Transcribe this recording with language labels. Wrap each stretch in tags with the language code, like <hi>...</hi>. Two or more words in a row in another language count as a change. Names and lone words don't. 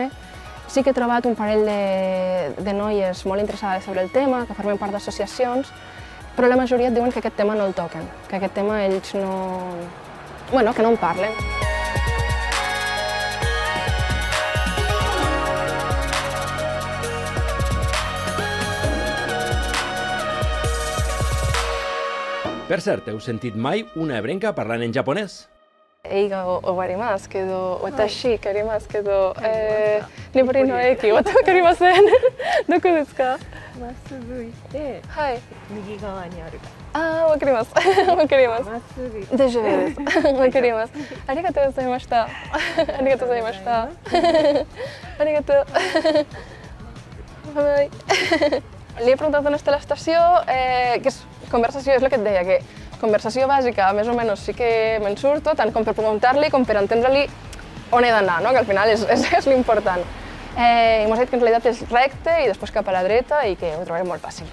<ca>Sí que he trobat un parell de noies molt interessades sobre el tema, que formen part d'associacions, però la majoria et diuen que aquest tema no el toquen, que aquest tema ells que no en parlen. Per cert, heu sentit mai una ebrenca parlant en japonès?</ca> <ja>映画終わりますけど、私借りますけど、ねぼりの駅わかりません. どこですか?まっすぐ行って、右側にある. わかります。わかります. Masugu. 大丈夫です。わかります。ありがとうございました. ありがとうございました. Arigatou. Bye.</ja> <ca>Li he preguntat on està l'estació, que és conversació, és el que et deia, que conversació bàsica, més o menys sí que me'n surto, tant com per preguntar-li com per entendre-li on he d'anar, que al final és l'important. I m'ha dit que en realitat és recte i després cap a la dreta i que ho trobarem molt fàcil.</ca>